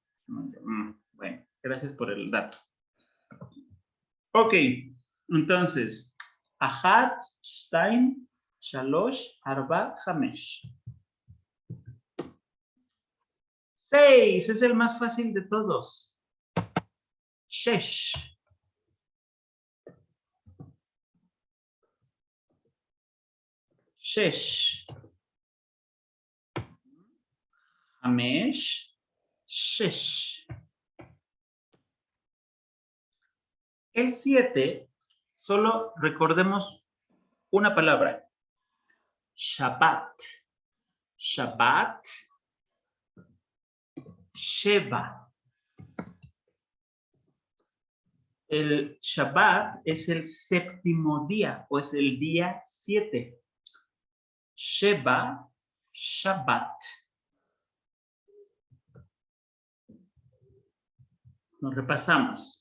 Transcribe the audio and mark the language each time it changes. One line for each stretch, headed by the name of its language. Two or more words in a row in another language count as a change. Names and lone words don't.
Spanish: Bueno, gracias por el dato. Ok, entonces,
Hebrew: אחת, שתיים, שלוש, ארבע, חמש.
Spanish: 6 es el más fácil de todos.
Hebrew: שש. שש.
Spanish: Hamesh. Shesh. El 7, solo recordemos una palabra.
Hebrew: שבת. שבת.
Spanish: Sheba. El Shabbat es el séptimo día o es el día 7.
Hebrew: שבע, שבת.
Spanish: Nos repasamos.